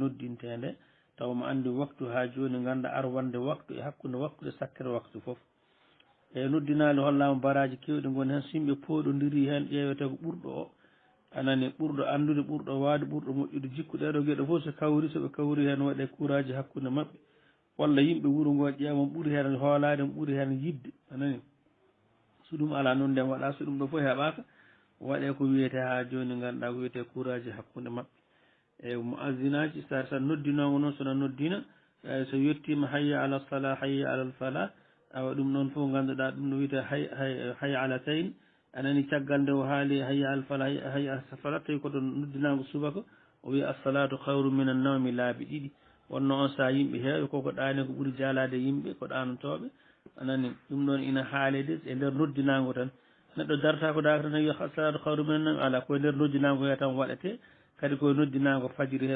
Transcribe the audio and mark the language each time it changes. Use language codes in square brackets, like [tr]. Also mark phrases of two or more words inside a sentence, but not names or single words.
[ff] noddintede taw mo andi waktu ha joni ganda arwande waktu e hakkude waktude sakkere waktu foof e noddinali hollama baraji kewɗi goni hen so yimɓe pooɗodiri hen ƴewete ko ɓurɗo o anani ɓurɗo andude ɓurɗo waade ɓurɗo moƴƴude jikku ɗeɗo gueɗe foof so kawri soɓe kawri hen waɗe courage hakkude mabɓe walla yimɓe wuuro ngo ƴeewa ɓuuri hen hoolade ɓuuri hen yidde anani so ɗum ala noon nden waɗa so ɗum ɗo foof heeɓaka waɗe ko wiyete ha joni ganduɗa ko wiyete courage hakkude mabɓe e muazzinaji sa noddinogo noon sona noddina so yettima [ar] hayya ala salah hayya alal falah [ff] awa ɗum noon fof ganduɗa ɗum no wiyete [ar] hayya ala tayn [ff] anani caggal nde o haali [ar] hayya al falah hayya ala falah [ff] tawi koto noddinago subaka o wiya [ar] assalatu hayru min an nawmi [ff] laabi ɗiɗi wonno on sa yimɓe heewi koko ɗani ko ɓuuri jalade yimɓe ko ɗanotoɓe anani ɗum ɗon ina haalede e nder noddinago tan neɗɗo darata ko daka tan wiya [ar] assalatu hayru min an nawmi [ff] ala koye nder noddinago he tan waɗete kadi koye noddinago fajiri he